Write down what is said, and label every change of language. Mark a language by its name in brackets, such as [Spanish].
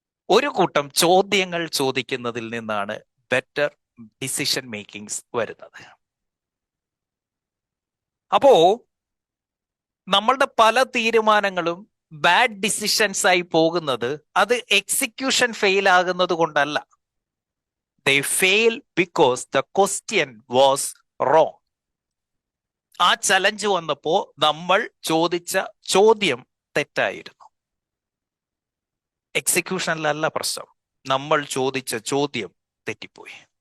[Malayalam] ഒരു കൂട്ടം ചോദ്യങ്ങൾ ചോദിക്കുന്നതിൽ നിന്നാണ് ബെറ്റർ ഡിസിഷൻ മേക്കിങ്സ് വരുന്നത്. അപ്പോ നമ്മളുടെ പല തീരുമാനങ്ങളും ബാഡ് ഡിസിഷൻസ് ആയി പോകുന്നത് അത് എക്സിക്യൂഷൻ ഫെയിൽ ആകുന്നത് കൊണ്ടല്ല. [English] They fail because the question was wrong. [Malayalam] ആ ചലഞ്ച് വന്നപ്പോ നമ്മൾ ചോദിച്ച ചോദ്യം തെറ്റായിരുന്നു. എക്സിക്യൂഷനിലല്ല പ്രശ്നം, നമ്മൾ ചോദിച്ച ചോദ്യം തെറ്റിപ്പോയി.